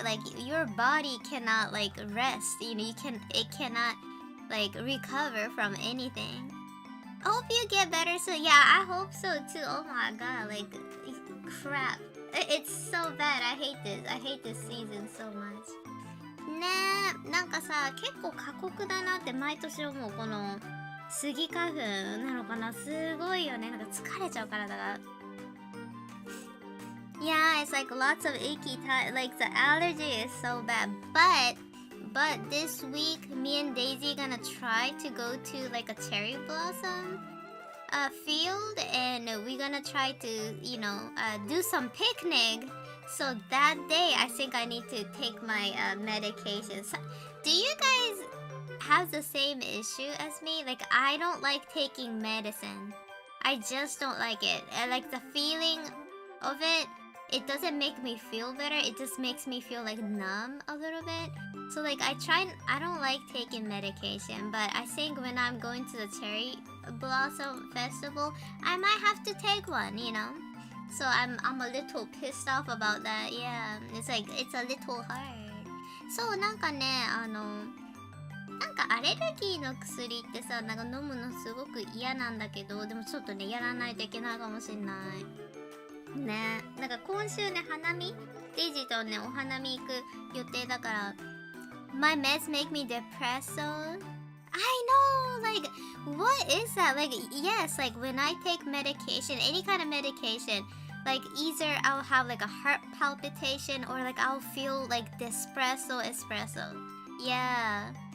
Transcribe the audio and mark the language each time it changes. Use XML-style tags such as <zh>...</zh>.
<en>Like your body cannot like rest. It cannot like recover from anything. I hope you get better soon. Yeah, I hope so too. Oh my god, like crap. It's so bad. I hate this season so much.</en> <ja>ねえ、なんかさ、結構過酷だなって毎年思う。このスギ花粉なのかな、すごいよね。なんか疲れちゃう体が。</ja> <en>Yeah, it's like lots of icky time. Like the allergy is so bad. But this week, me and Daisy gonna try to go to like a cherry blossom field, and we're gonna try to do some picnic. So that day I think I need to take my medication. So, do you guys have the same issue as me? Like I don't like taking medicine. I just don't like it. I like the feeling of it. It doesn't make me feel better. It just makes me feel like numb a little bit. So like I don't like taking medication, but I think when I'm going to the cherry blossom festival, I might have to take one, So I'm a little pissed off about that. Yeah, it's like it's a little hard.</en> <ja>そうなんかね、なんかアレルギーの薬ってさ、なんか飲むのすごく嫌なんだけど、でもちょっとねやらないといけないかもしんない。ね、なんか今週ね花見、デイジーとねお花見行く予定だから。</ja> <en>My meds make me depressed, so I know, like, what is that? Like, yes, like when I take medication, any kind of medication, like either I'll have like a heart palpitation or like I'll feel like espresso. Yeah.</en>